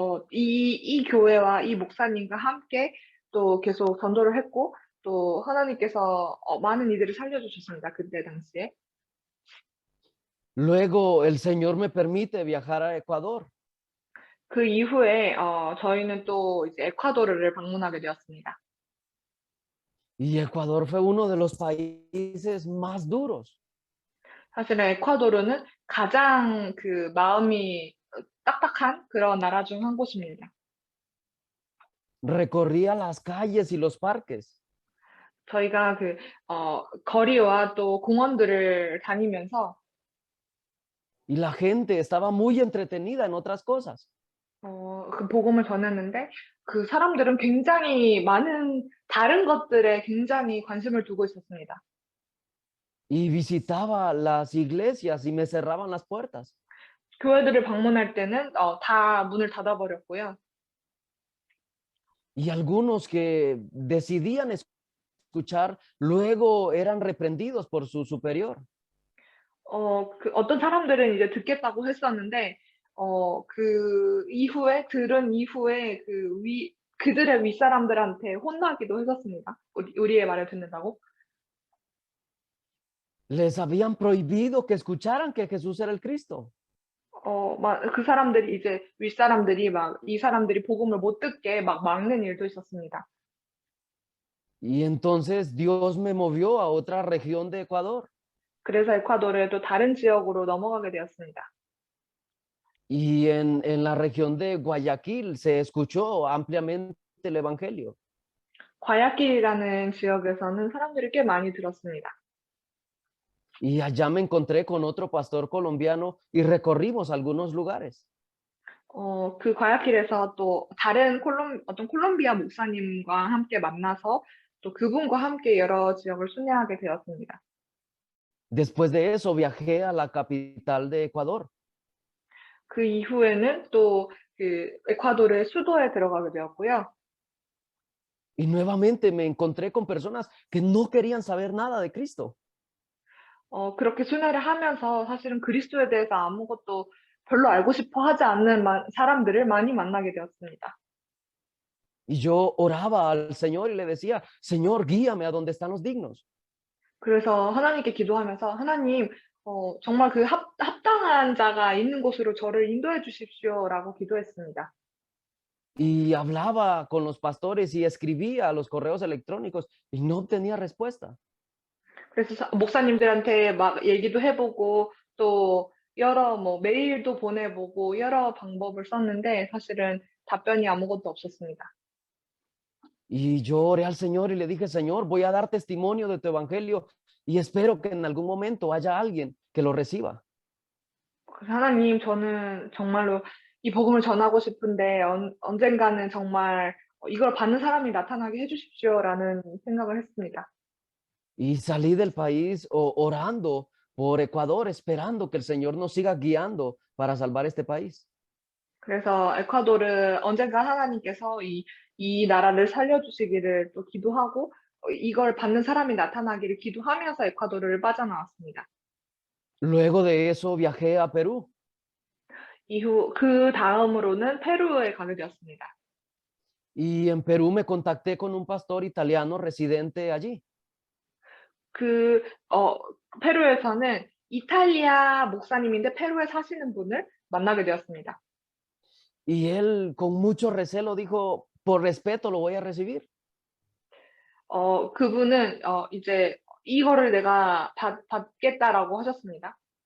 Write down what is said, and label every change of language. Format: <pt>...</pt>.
<ko>이 교회와 이 목사님과 함께 또 계속 전도를 했고 또 하나님께서 많은 이들을 살려주셨습니다. 그때 당시에.</ko> <es>Luego el Señor me permite viajar a Ecuador.</es> <ko>그 이후에 저희는 또 이제 에콰도르를 방문하게 되었습니다.</ko> <es>Y Ecuador fue uno de los países más duros.</es> <ko>사실은 에콰도르는 가장 마음이 딱딱한 그런 나라 중 한 곳입니다.</ko> <es>Recorría las calles y los parques.</es> <ko>저희가 거리와 또 공원들을 다니면서</ko> <es>Y la gente estaba muy entretenida en otras cosas.</es> <ko>그 복음을 전했는데 그 사람들은 굉장히 많은 다른 것들에 굉장히 관심을 두고 있었습니다.</ko> <es>Y visitaba las iglesias y me cerraban las puertas.</es> <ko>교회들을 방문할 때는 다 문을 닫아버렸고요.</ko> <es>Y algunos que decidían escuchar, luego eran reprendidos por su superior.</es> <ko>어떤 사람들은 이제 듣겠다고 했었는데 들은 이후에 그들의 윗사람들한테 혼나기도 했었습니다. 우리의 말을 듣는다고.</ko> <es>Les habían prohibido que escucharan que Jesús era el Cristo.</es> <ko>그 사람들이 이제 윗사람들이 이 사람들이 복음을 못 듣게 막는 일도 있었습니다.</ko> <es>Y entonces Dios me movió a otra región de Ecuador.</es> <ko>그래서 에콰도르의 또 다른 지역으로 넘어가게 되었습니다.</ko> <es>Y en la región de Guayaquil se escuchó ampliamente el evangelio.</es> <ko>과야길이라는 지역에서는 사람들이 꽤 많이 들었습니다.</ko> <es>Y allá me encontré con otro pastor colombiano y recorrimos algunos lugares.</es> <ko>그 과야길에서 또 다른 어떤 콜롬비아 목사님과 함께 만나서 또 그분과 함께 여러 지역을 순회하게 되었습니다.</ko> <es>Después de eso viajé a la capital de Ecuador.</es> <ko>그 이후에는 또 에콰도르의 수도에 들어가게 되었고요.</ko> <es>Y nuevamente me encontré con personas que no querían saber nada de Cristo.</es> <ko>그렇게 순회를 하면서 사실은 그리스도에 대해서 아무것도 별로 알고 싶어 하지 않는 사람들을 많이 만나게 되었습니다.</ko> <es>Y yo oraba al Señor y le decía, Señor, guíame a donde están los dignos.</es> <ko>그래서 하나님께 기도하면서 하나님 정말 합당한 자가 있는 곳으로 저를 인도해 주십시오라고 기도했습니다.</ko> <es>Y hablaba con los pastores y escribía a los correos electrónicos y no obtenía respuesta.</es> <ko>그래서 목사님들한테 막 얘기도 해보고 또 여러 메일도 보내보고 여러 방법을 썼는데 사실은 답변이 아무것도 없었습니다.</ko> <es>Y yo oré al Señor y le dije, Señor, voy a dar testimonio de tu evangelio y espero que en algún momento haya alguien que lo reciba.</es> <ko>그래서 하나님, 저는 정말로 이 복음을 전하고 싶은데 언젠가는 정말 이걸 받는 사람이 나타나게 해주십시오라는 생각을 했습니다.</ko> <es>Y salí del país orando por Ecuador, esperando que el Señor nos siga guiando para salvar este país.</es> <ko>그래서 에콰도르 언젠가 하나님께서 이 나라를 살려주시기를 또 기도하고 이걸 받는 사람이 나타나기를 기도하면서 에콰도르를 빠져나왔습니다.</ko> <es>Luego de eso viajé a Perú</es> <ko>이후 그 다음으로는 페루에 가게 되었습니다.</ko> <es>y en Perú me contacté con un pastor italiano residente allí.</es> <ko>페루에서는 이탈리아 목사님인데 페루에 사시는 분을 만나게 되었습니다.</ko> <es>Y él con mucho recelo dijo, por respeto lo voy a recibir.</es> <ko>그분은 이제 이거를 내가 받겠다라고 하셨습니다.</ko>